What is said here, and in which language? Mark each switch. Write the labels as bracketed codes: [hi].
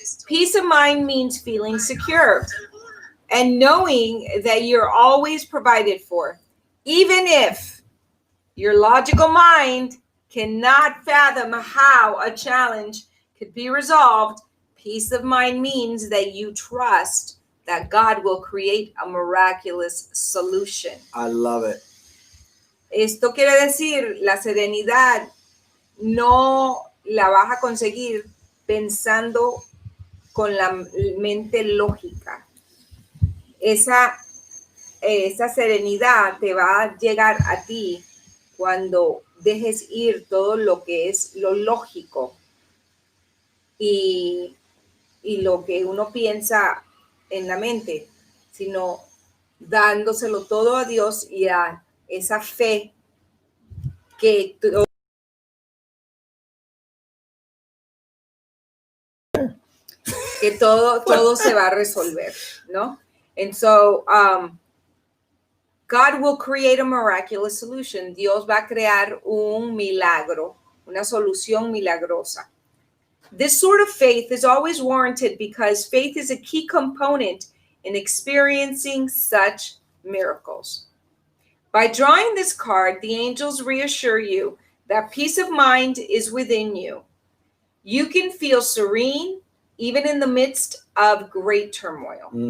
[en] Peace of mind means feeling secure and knowing that you're always provided for, even if your logical mind cannot fathom how a challenge could be resolved. Peace of mind means that you trust that God will create a miraculous solution. I love it. [es] Esto quiere decir, la serenidad no la vas a conseguir pensando con la mente lógica. Esa serenidad te va a llegar a ti cuando dejes ir todo lo que es lo lógico y lo que uno piensa en la mente, sino dándoselo todo a Dios y a esa fe que todo se va a resolver, ¿no? [en] And so, God will create a miraculous solution. [es] Dios va a crear un milagro, una solución milagrosa. [en] This sort of faith is always warranted because faith is a key component in experiencing such miracles. By drawing this card, the angels reassure you that peace of mind is within you. You can feel serene even in the midst of great turmoil.